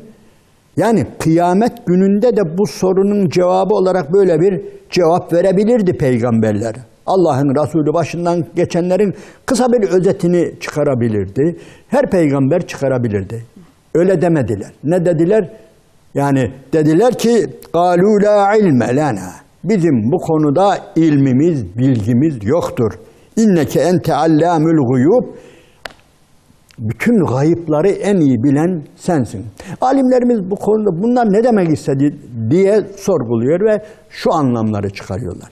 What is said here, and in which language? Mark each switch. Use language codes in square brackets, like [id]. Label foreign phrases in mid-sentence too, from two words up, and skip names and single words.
[tr] Yani kıyamet gününde de bu sorunun cevabı olarak böyle bir cevap verebilirdi peygamberler. Allah'ın Resulü başından geçenlerin kısa bir özetini çıkarabilirdi. Her peygamber çıkarabilirdi. Öyle demediler. Ne dediler? Yani dediler ki [ar] قَالُوا لَا عِلْمَ لَنَا [tr] bizim bu konuda ilmimiz, bilgimiz yoktur. [ar] إنك أنت علام الغيوب. [tr] Bütün gayıpları en iyi bilen sensin. Alimlerimiz bu konuda bunlar ne demek istedi diye sorguluyor ve şu anlamları çıkarıyorlar.